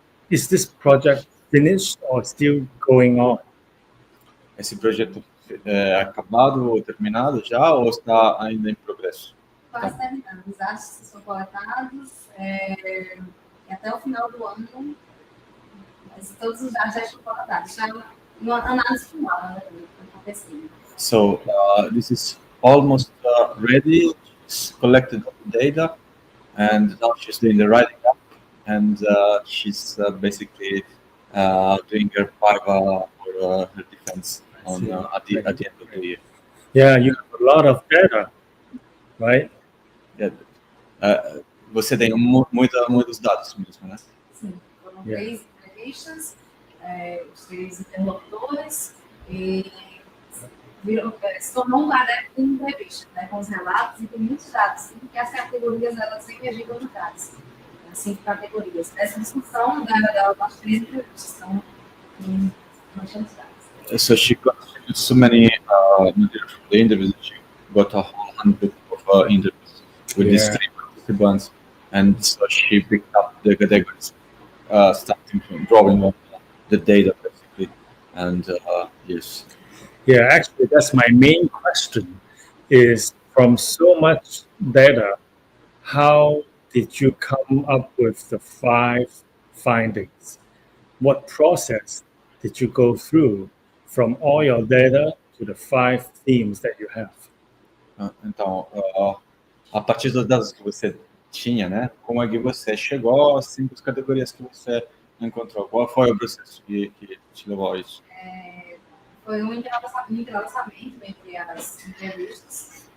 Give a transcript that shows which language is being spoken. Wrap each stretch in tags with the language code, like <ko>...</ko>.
<en>Is this project finished or still going on?</en> <pt>Esse projeto é acabado ou terminado já ou está ainda em progresso? Quase terminando. Os dados são coletados e até o final do ano, mas todos os dados já estão coletados. Já uma análise final, né, acontecendo.</pt> <en>So this is almost ready. She's collected all the data, and now she's doing the writing up, and she's basically doing her PIVA or her defense on at the end of the year. Yeah, you have a lot of data, right? Yeah.</en> <pt>Você tem muitos dados mesmo, né? Sim, foram</pt> <en>Yeah.</en> <pt>3 entrevistas, os 3 interlocutores, e se tornou um adepto de entrevista, né, com os relatos, e tem muitos dados, sim, que as categorias elas sempre agigam de dados. 5 categorias. Essa discussão das 3 entrevistas, são bastante dados.</pt> <en>So she got so many material from the interviews that she got a whole handbook of interviews with these 3 participants, and so she picked up the categories, starting from drawing on the data basically, and yes. Yeah, actually, that's my main question is from so much data, how did you come up with the 5 findings? What process did you go through from all your data to the 5 themes that you have?</en> <pt>Então, a partir dos dados que você tinha, né, como é que você chegou às 5 categorias que você encontrou? Qual foi o processo que te levou a isso? Foi um entrelaçamento entre as entrevistas.</pt>